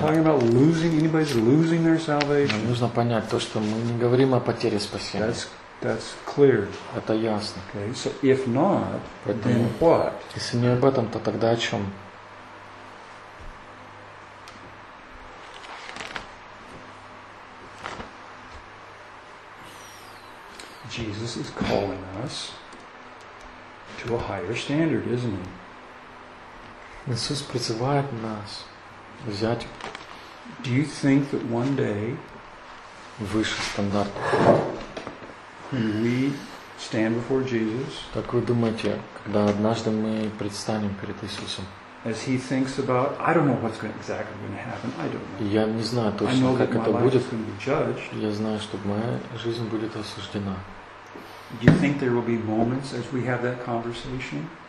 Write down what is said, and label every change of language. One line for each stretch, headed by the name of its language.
English: Not talking about losing anybody's losing their salvation.
Russian: Нам нужно понять то, что мы не говорим о потере спасения.
English: That's clear.
Russian: Это ясно.
English: Okay. So if not,
Russian: поэтому,
English: then what?
Russian: Если не об этом, то тогда о чем?
English: Jesus is calling us to a higher standard, isn't he?
Russian: Иисус призывает нас взять.
English: Do you think that one day
Russian: выше стандарт?
English: When we stand before Jesus,
Russian: так вы думаете, когда однажды мы предстанем перед Иисусом?
English: As he thinks about, I don't know what's exactly going to happen. I don't know.
Russian: Я не знаю точно, как это будет. Я знаю, что моя жизнь будет осуждена.
English: Do you think there will be moments as we have that conversation?